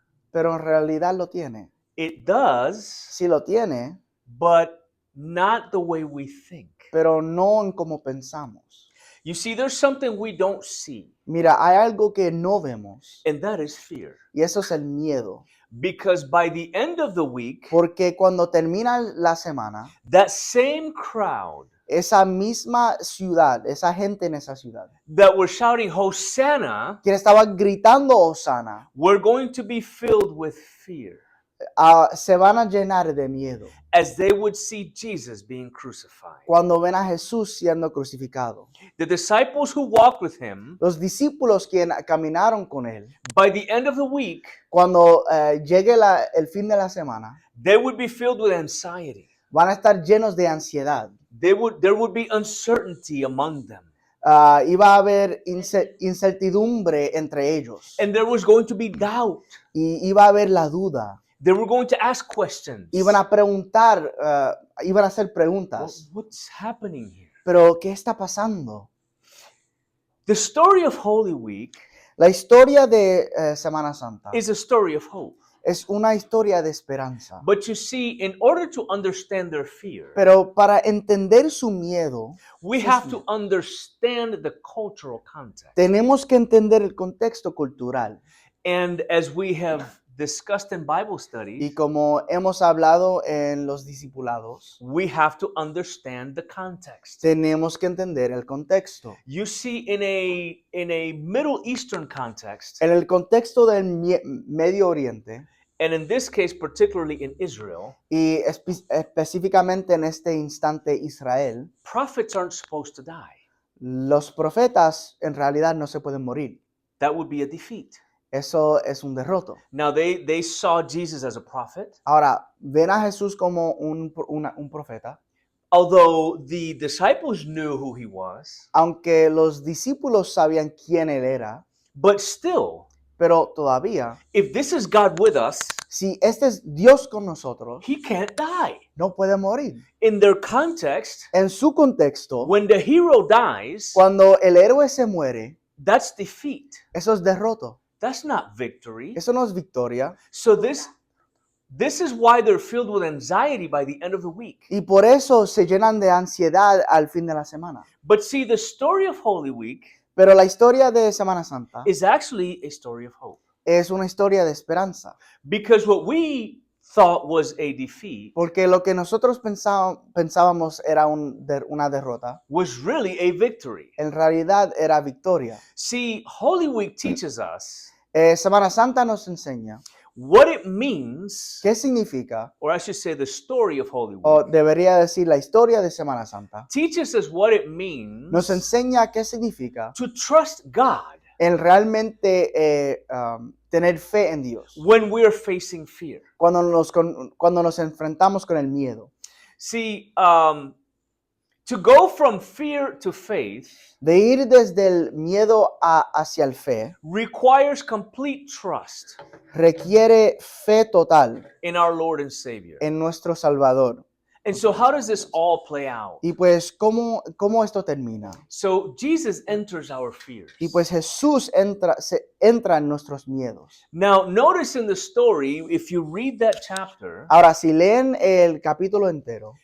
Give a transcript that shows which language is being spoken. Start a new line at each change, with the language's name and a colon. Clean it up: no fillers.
Spanish: pero en realidad lo tiene.
English: It does,
Spanish: Sí lo tiene,
English: but not the way we think.
Spanish: pero no en como pensamos.
English: You see, there's something we don't see,
Spanish: Mira, hay algo que no vemos
English: and that is fear.
Spanish: y eso es el miedo.
English: Because by the end of the week,
Spanish: Porque cuando termina la semana,
English: that same crowd
Spanish: esa misma ciudad, esa gente en esa ciudad,
English: that were shouting Hosanna,
Spanish: quien estaba gritando Hosana,
English: were going to be filled with fear
Spanish: se van a llenar de miedo
English: as they would see Jesus being crucified.
Spanish: cuando ven a Jesús siendo crucificado.
English: The disciples who walked with him,
Spanish: Los discípulos quienes caminaron con él,
English: by the end of the week,
Spanish: cuando llegue el fin de la semana,
English: they would be filled with anxiety.
Spanish: van a estar llenos de ansiedad.
English: There would be uncertainty among them.
Spanish: Iba a haber incertidumbre entre ellos
English: And there was going to be doubt.
Spanish: y iba a haber la duda.
English: They were going to ask questions.
Spanish: Iban a preguntar, iban a hacer
English: Well,
Spanish: preguntas.
English: what's happening here?
Spanish: Pero, ¿qué está pasando?
English: The story of Holy Week
Spanish: La historia de Semana Santa
English: is a story of hope.
Spanish: es una historia de esperanza.
English: But you see, in order to understand their fear,
Spanish: Pero para entender su miedo,
English: we have to understand the cultural context.
Spanish: tenemos que entender el contexto cultural.
English: And as we have discussed in Bible
Spanish: Y
English: studies,
Spanish: como hemos hablado en los discipulados,
English: we have to understand the context.
Spanish: tenemos que entender el contexto.
English: You see, in a Middle Eastern context,
Spanish: En el contexto del Medio Oriente,
English: and in this case, particularly in Israel,
Spanish: y específicamente en este instante Israel,
English: prophets aren't supposed to die.
Spanish: los profetas en realidad no se pueden morir.
English: That would be a defeat.
Spanish: Eso es un derroto.
English: Now, they saw Jesus as a prophet,
Spanish: Ahora, ven a Jesús como un profeta,
English: although the disciples knew who he was,
Spanish: aunque los discípulos sabían quién él era,
English: but still,
Spanish: pero todavía,
English: if this is God with us,
Spanish: si este es Dios con nosotros,
English: he can't die.
Spanish: no puede morir.
English: In their context,
Spanish: En su contexto,
English: when the hero dies,
Spanish: cuando el héroe se muere,
English: that's defeat.
Spanish: eso es derroto.
English: That's not victory.
Spanish: Eso no es victoria.
English: So this is why they're filled with anxiety by the end of the week.
Spanish: Y por eso se llenan de ansiedad al fin de la semana.
English: But see, the story of Holy Week
Spanish: Pero la historia de Semana Santa
English: is actually a story of hope.
Spanish: es una historia de esperanza.
English: Because what we thought was a defeat
Spanish: Porque lo que nosotros pensábamos era una derrota,
English: was really a victory.
Spanish: en realidad era victoria.
English: See, Holy Week teaches us
Spanish: Semana Santa nos enseña
English: what it means,
Spanish: qué significa,
English: or I should say the story of Holy Week,
Spanish: o debería decir la historia de Semana Santa.
English: teaches us what it means
Spanish: Nos enseña qué significa
English: to trust God
Spanish: el realmente tener fe en Dios
English: when we're facing fear.
Spanish: cuando nos enfrentamos con el miedo.
English: See, to go from fear to faith
Spanish: De ir desde el miedo hacia el fe
English: requires complete trust
Spanish: requiere fe total
English: in our Lord and Savior.
Spanish: en nuestro Salvador.
English: And so, how does this all play out?
Spanish: Y pues, ¿cómo esto termina?
English: So, Jesus enters our fears.
Spanish: Y pues Jesús entra en nuestros miedos.
English: Now, notice in the story, if you read that chapter,
Spanish: Ahora, si leen el capítulo entero,